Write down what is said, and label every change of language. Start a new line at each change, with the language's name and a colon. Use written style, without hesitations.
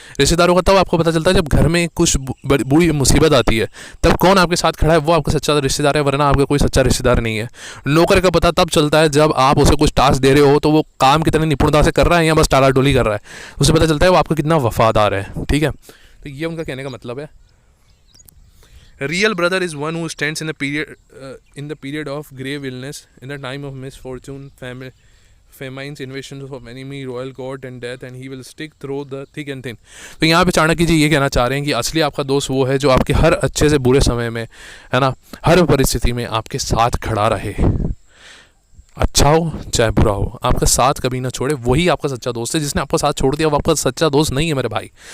Hindi: रिश्तेदारों का तब आपको पता चलता है जब घर में कुछ बुरी मुसीबत आती है, तब कौन आपके साथ खड़ा है वो आपका सच्चा रिश्तेदार है, वरना आपका कोई सच्चा रिश्तेदार नहीं है। नौकर का पता तब चलता है जब आप उसे कुछ टास्क दे रहे हो तो वो काम कितनी निपुणता से कर रहा है या बस टालाटोली कर रहा है, उसे पता चलता है वो आपका कितना वफादार है। ठीक है, तो ये उनका कहने का मतलब है।
English: Real brother is one who stands in the period of grave illness, in the time of misfortune, famines, invasions of enemy, royal court and death, and he will stick through the thick and thin.
Hindi: तो यहाँ पे चाणक्य जी ये कहना चाह रहे हैं कि असली आपका दोस्त वो है जो आपके हर अच्छे से बुरे समय में, है ना, हर परिस्थिति में आपके साथ खड़ा रहे, अच्छा हो चाहे बुरा हो, आपका साथ कभी ना छोड़े। वही आपका सच्चा दोस्त है। जिसने आपका साथ छोड़ दिया वो आपका सच्चा दोस्त नहीं है मेरे भाई।